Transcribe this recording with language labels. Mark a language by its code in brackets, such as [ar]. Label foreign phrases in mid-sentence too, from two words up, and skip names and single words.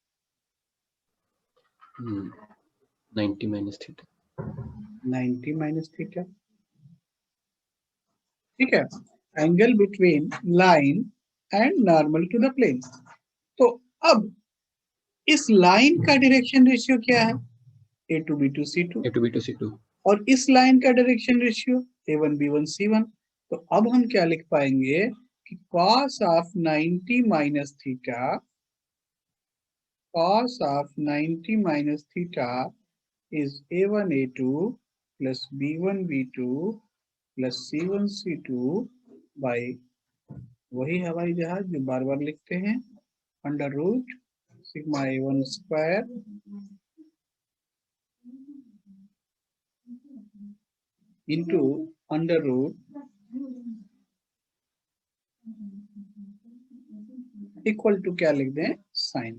[en] 90 minus theta. 90 minus theta. [hi] ठीक है, [en] angle between line and normal to the plane. [hi] तो अब इस लाइन का [en] direction ratio [hi] क्या है? [en] a to b to c2। a to b to c2। [hi] और इस लाइन का [en] direction ratio [hi] a1 b1 c1। तो अब हम क्या लिख पाएंगे कि [en] cos of 90 minus theta, cos of 90 minus theta is a1 a2 plus B1 B2 plus C1 C2 by [hi] वही हवाई जहाज जो बार बार लिखते हैं [en] under root sigma A1 square into under root equal to [hi] क्या लिख दें [en] साइन।